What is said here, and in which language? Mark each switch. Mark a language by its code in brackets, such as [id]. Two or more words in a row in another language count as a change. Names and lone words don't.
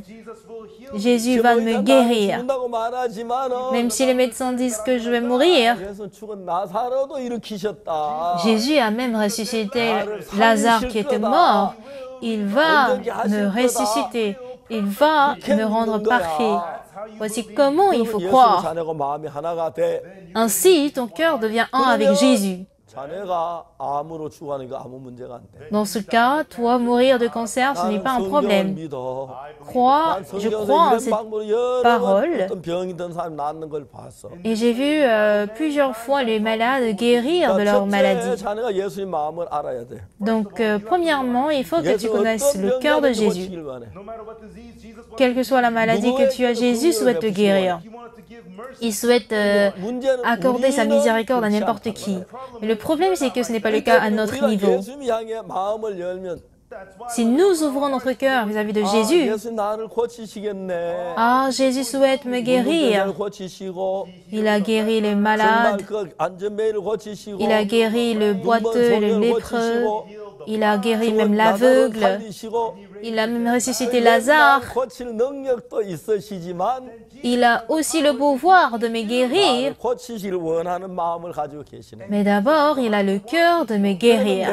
[fr] Jésus va me guérir. [ko] 죽는다고 말하지만은 [fr] Même si les médecins disent que je vais mourir, [ko] 예수는 죽은 나사로도 일으키셨다. [fr] Jésus a même ressuscité Lazare qui était mort. Il va me ressusciter. Il va me rendre parfait. Voici comment il faut [ko] 예수님 [fr] croire. [ko] 자네가 마음이 하나가 돼. [fr] Ainsi, ton cœur devient un avec Jésus. [ko] 자네가 암으로 죽어가는 거 아무 문제가 안 돼. [fr] Dans ce cas, toi, mourir de cancer, ce n'est [ko] 나는 [fr] pas un [ko] 성경을 [fr] problème. [ko] 믿어. [fr] Je crois en cette parole. [ko] 어떤 병이 든 사람이 낫는 걸 봤어. [fr] Et j'ai vu plusieurs fois les malades guérir de leur [ko] 첫째, [fr] maladie. [ko] 자네가 예수님 마음을 알아야 돼. [fr] Donc, premièrement, il faut que tu connaisses le cœur de Jésus. [ko] 고치길 원해. [fr] Quelle que soit la maladie que tu as, Jésus souhaite te guérir. Il souhaite accorder sa miséricorde à n'importe qui. Mais le problème, c'est que ce n'est pas le cas à notre niveau. [ko] 예수님 향해 마음을 열면 [fr] Si nous ouvrons notre cœur vis-à-vis de Jésus, [ko] 예수 나를 고치시겠네. [fr] ah, Jésus souhaite me guérir. [ko] 고치시고 [fr] Il a guéri les malades, [ko] 그 안전매를 고치시고 [fr] il a guéri le boiteux et le lépreux, Il a guéri même l'aveugle. Il a même ressuscité Lazare. Il a aussi le pouvoir de me guérir. Mais d'abord, il a le cœur de me guérir.